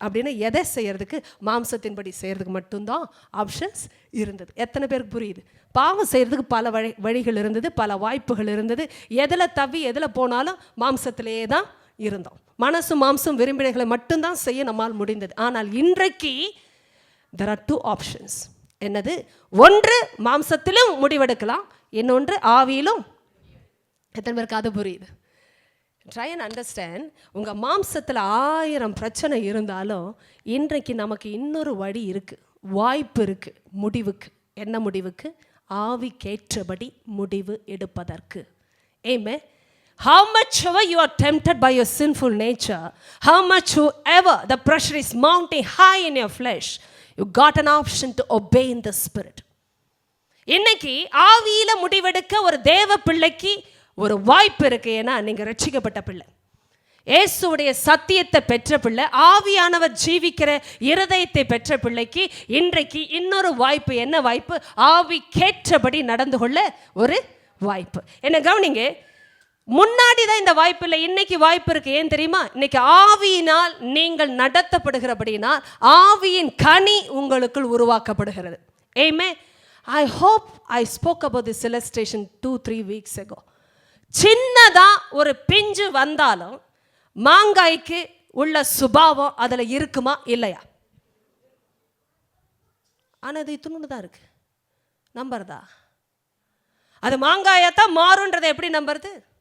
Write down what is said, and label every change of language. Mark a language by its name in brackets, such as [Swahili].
[Tamil] அப்படின்னா எதை செய்யறதுக்கு? மாம்சத்தின்படி செய்யறதுக்கு மட்டும்தான் ஆப்ஷன்ஸ் இருந்தது. எத்தனை பேருக்கு புரியுது? பாவம் செய்யறதுக்கு பல வழிகள் இருந்தது, பல வாய்ப்புகள் இருந்தது. எதில் தவி எதில் போனாலும் மாம்சத்திலேயே தான் இருந்தோம். மனசும் மாம்சம் விரும்பினைகளை மட்டும்தான் செய்ய நம்மால் முடிந்தது. ஆனால் இன்றைக்கு [English] there are 2 options. [Tamil] என்னது? ஒன்று மாம்சத்திலும் முடிவெடுக்கலாம், இன்னொன்று ஆவியிலும். எத்தனை பேருக்கு அது புரியுது? [English] Try and understand. [Tamil] உங்கள் மாம்சத்தில் 1000 பிரச்சனை இருந்தாலும் இன்றைக்கு நமக்கு இன்னொரு வழி இருக்குது, வாய்ப்பு இருக்குது முடிவுக்கு. என்ன முடிவுக்கு? ஆவிக்கேற்றபடி முடிவு எடுப்பதற்கு. Amen. [English] How much ever you are tempted by your sinful nature, how much ever the pressure is mounting high in your flesh, you got an option to obey in the spirit. [Tamil] இன்னைக்கு ஆவியில முடிவெடுக்க ஒரு தேவ பிள்ளைக்கு ஒரு வாய்ப்பு இருக்கு. ஏன்னா நீங்க ரட்சிக்கப்பட்ட பிள்ளை, இயேசுவுடைய சத்தியத்தை பெற்ற பிள்ளை, ஆவியானவர் ஜீவிக்கிற இருதயத்தை பெற்ற பிள்ளைக்கு இன்றைக்கு இன்னொரு வாய்ப்பு. என்ன வாய்ப்பு? ஆவிக்கேற்றபடி நடந்து கொள்ள ஒரு வாய்ப்பு. என்ன கவனிங்க, முன்னாடி தான் இந்த வாய்ப்பு இல்லை, இன்னைக்கு வாய்ப்பு இருக்கு. ஏன் தெரியுமா? இன்னைக்கு ஆவியினால் நீங்கள் நடத்தப்படுகிறபடினால் ஆவியின் கனி உங்களுக்குள் உருவாக்கப்படுகிறது. [English] Amen. I hope I spoke about this illustration 2-3 weeks ago. [Tamil] சின்னதா ஒரு பிஞ்சு வந்தாலும் மாங்காய்க்கு உள்ள சுபாவம் அதில் இருக்குமா இல்லையா? ஆனால் அது இத்துணுன்னு தான் இருக்கு. நம்புறதா? அது மாங்காயத்தான் மாறுன்றதை எப்படி நம்புறது?